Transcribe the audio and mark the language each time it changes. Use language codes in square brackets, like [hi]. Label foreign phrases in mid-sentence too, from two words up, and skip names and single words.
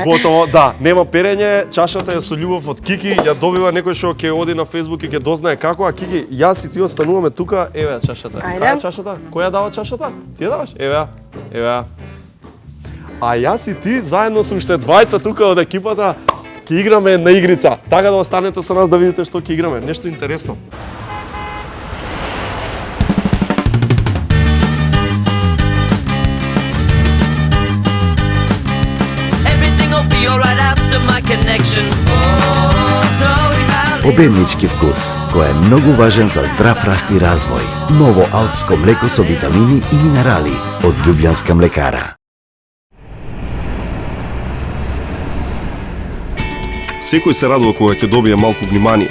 [mk] Готово, да, нема перење, чашата е со љубов од Кики, ја добива некој што ќе оди на Facebook и ќе дознае како, а Кики, јас и ти остануваме тука, еве ја чашата. Ајде. Кај е чашата? Кој ја дава чашата? Ти ја даваш? Еве ја. А јас и ти заедно сум уште двајца тука од екипата, ќе играме една игрица. Така да останете со нас да видите што ќе играме, нешто интересно. [en] Everything will be alright after my connection. Oh, totally valid. [mk] Победнички вкус, кој е многу важен за здрав раст и развој. Ново алпско млеко со витамини и минерали од Љубљанска млекара. Секој се радува кога ќе добие малку внимание.